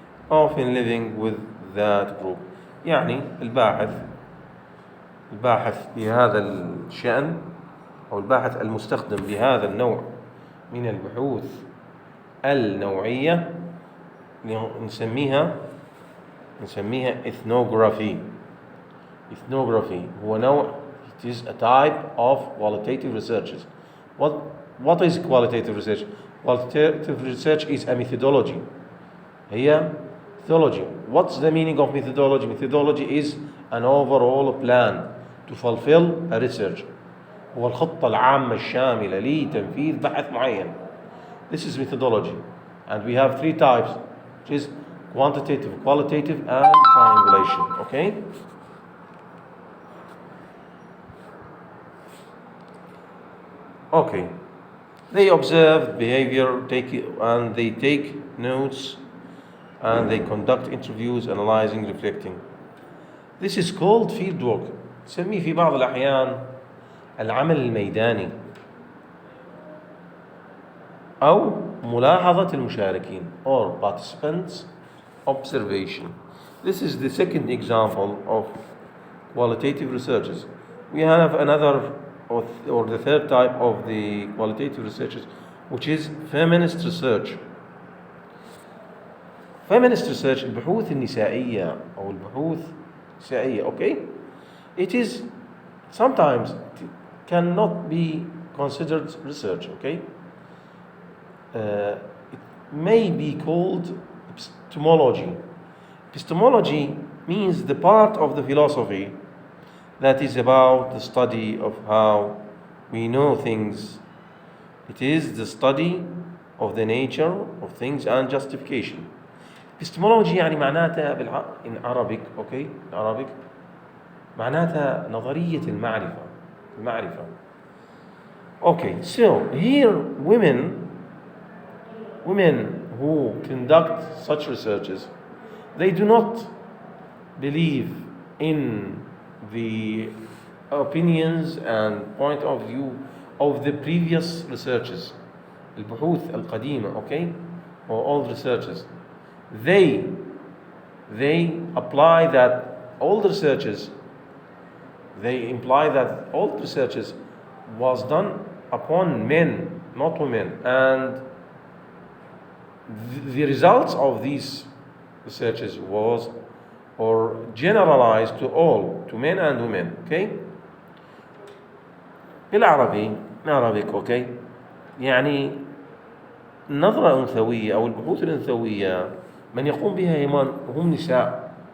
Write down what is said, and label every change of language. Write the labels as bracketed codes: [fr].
[en] Often living with that group. [ar] يعني الباحث بهذا الشأن أو الباحث المستخدم بهذا النوع من البحوث النوعية نسميها ethnography. [en] Ethnography هو نوع, it is a type of qualitative researches. What is qualitative research? Qualitative research is a methodology. هي methodology. What's the meaning of methodology? Methodology is an overall plan to fulfill a research. [ar] هو الخطة العامة الشاملة لتنفيذ بحث معين. [en] This is methodology. And we have three types, which is quantitative, qualitative, and triangulation. Okay? Okay. They observe behavior, and they take notes, and they conduct interviews, analyzing, reflecting. This is called field work. [ar] نسميه في بعض الأحيان العمل الميداني أو ملاحظة المشاركين or participants observation. [en] This is the second example of qualitative researches. We have another or the third type of the qualitative researches, which is feminist research. [ar] Feminist research البحوث النسائية أو البحوث النسائية, okay? [en] It is sometimes cannot be considered research, okay? It may be called epistemology. Epistemology means the part of the philosophy that is about the study of how we know things. It is the study of the nature of things and justification. Epistemology يعني معناتها in Arabic, okay? [ar] In Arabic معناتها نظرية المعرفة. [en] Okay, so here women who conduct such researches, they do not believe in the opinions and point of view of the previous researches, البحوث القديمة, okay, or old researches. They apply that old researches. They imply that old researches was done upon men, not women, and the results of these researches was or generalized to all, to men and women, okay? بالعربي Arabic, okay? [ar] يعني النظرة الأنثوية أو البحوث الأنثوية من يقوم بها هم نساء.